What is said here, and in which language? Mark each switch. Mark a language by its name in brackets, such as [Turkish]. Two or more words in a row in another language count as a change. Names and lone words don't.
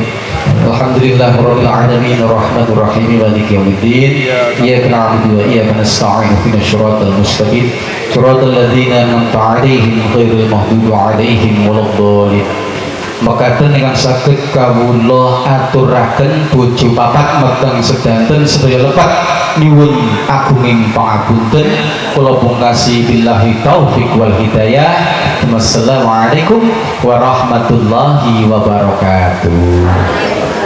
[Arabic] الحمد لله رب العالمين الرحمن الرحيم مالك يوم الدين. إياك نعبد وإياك نستعين اهدنا الصراط المستقيم. صراط الذين أنعمت عليهم غير المغضوب عليهم ولا الضالين. [Javanese] Makaten ingkang saged kawula aturaken bojo papat meteng sedanten sedaya lepat nyuwun agunging pangapunten kula pungkasi [Arabic] بالله التوفيق والهداية. والسلام عليكم ورحمة الله وبركاته.